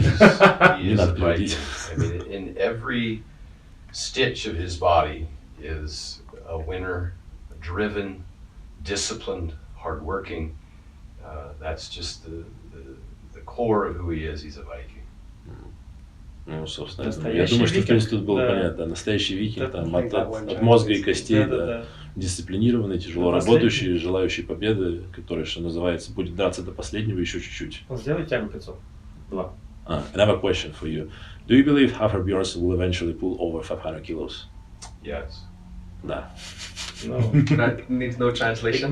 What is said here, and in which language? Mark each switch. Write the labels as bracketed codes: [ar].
[en] You're is not a beauty. Viking. I mean, in every stitch of his body is a winner, a driven, disciplined, hardworking. That's just the core of who he is. He's a Viking. [ru] Ну, собственно, я думаю, что в принципе тут было понятно. Настоящий викинг, там, от мозга и костей, дисциплинированный, тяжело работающий, желающий победы, который, что называется, будет драться до последнего еще чуть-чуть. Сделай тягу 500. 2. [en] Another question for you. Do you believe Hafthor Bjornsson will eventually pull over 500 kilos? Yes. [ru] Да. [en] No. That needs no translation.